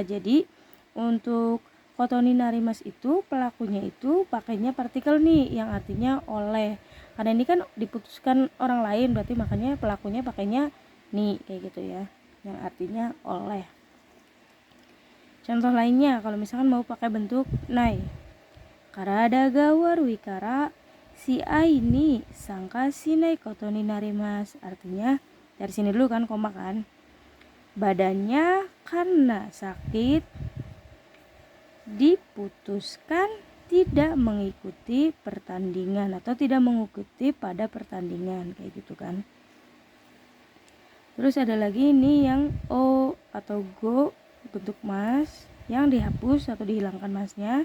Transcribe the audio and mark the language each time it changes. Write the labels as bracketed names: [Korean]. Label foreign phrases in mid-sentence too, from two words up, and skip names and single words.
[Indonesian] Jadi untuk [Japanese] ことになります [Indonesian] itu pelakunya itu pakainya partikel nih yang artinya oleh, karena ini kan diputuskan orang lain, berarti makanya pelakunya pakainya nih kayak gitu ya, yang artinya oleh. Contoh lainnya kalau misalkan mau pakai bentuk nai, [Japanese] 体が悪いから試合に参加しないことになります, [Indonesian] artinya dari sini dulu kan koma kan, badannya karena sakit diputuskan tidak mengikuti pertandingan atau tidak mengikuti pada pertandingan kayak gitu kan. Terus ada lagi ini yang o atau go bentuk mas yang dihapus atau dihilangkan masnya.